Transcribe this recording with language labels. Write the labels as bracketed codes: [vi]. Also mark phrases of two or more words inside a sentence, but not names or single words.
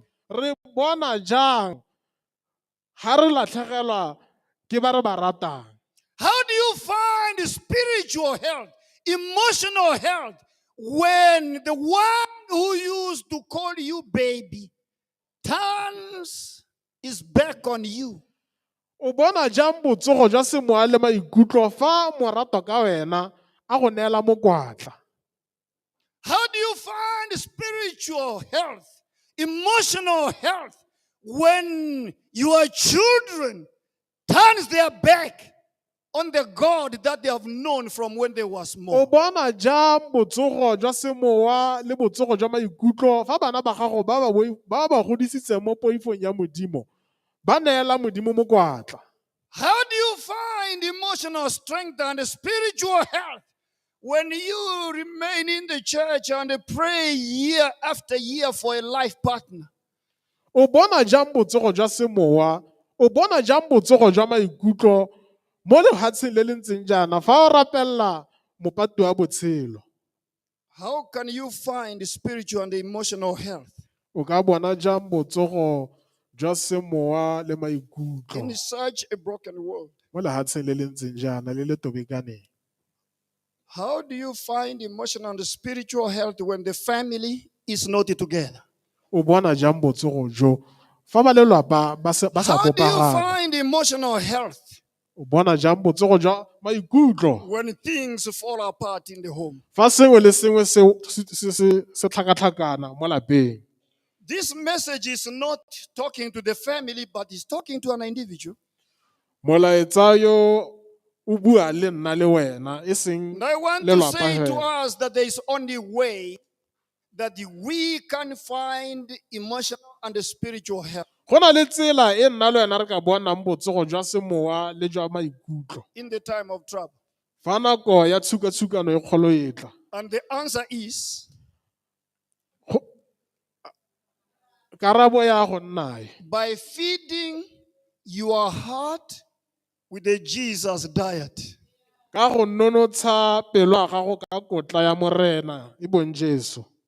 [tn] Re bona jang ha re latlhegelwa ke ba re ba ratang? [en] How do you find spiritual health, emotional health, when the one who used to call you baby turns his back on you? [tn] O bona jang botsogo jwa semoya le maikutlo fa morato ka wena a go neela mokwatla? [en] How do you find spiritual health, emotional health, when your children turns their back on the God that they have known from when they were [tn] O [en] small? [tn] bona jang botsogo jwa semowa le botsogo jwa maikutlo fa bana ba gago ba ba godisitseng mo poifong ya modimo ba neela modimo mokwatla? [en] How do you find emotional strength and spiritual health when you remain in the church and pray year after year for a life partner? [tn] O bona jang botsogo jwa semowa, o bona jang botsogo jwa maikutlo mo lehatsheng le le ntseng jaana fa o rapella mopati wa botshelo? [en] How can you find spiritual and emotional health [tn] O ka bona jang botsogo jwa semowa le maikutlo [en] in such a broken world? [tn] mo lehatsheng le le ntseng jaana le le tobekaneng? [en] How do you find emotional and spiritual health when the family is not together? [tn] O bona jang botsogo jo fa ba lelapa ba sa [en] How do you [tn] bopagana? [en] find emotional health [tn] O bona jang botsogo jwa maikutlo [en] when things fall apart in the home? [tn] fa sengwe le sengwe se tlhakatlhakana mo lapeng? [en] This message is not talking to the family, but it's talking to an individual. [tn] Molaetsa yo o bua le nna le wena e seng [en] And I want to [tn] lelapa [en] say to [tn] fela. [en] us that there is only way that we can find emotional and spiritual health [tn] Go na le tsela e nna le wena re ka bonang botsogo jwa semowa le jwa maikutlo [en] in the time of trouble. [tn] fa nako ya tshukatshukano e kgolo e tla. [en] And the answer is [tn] Go- karabo ya go nna e. [en] By feeding your heart with the Jesus diet. [tn] Ka go nonotsha pelo ya gago ka kotla ya morena e bong Jesu.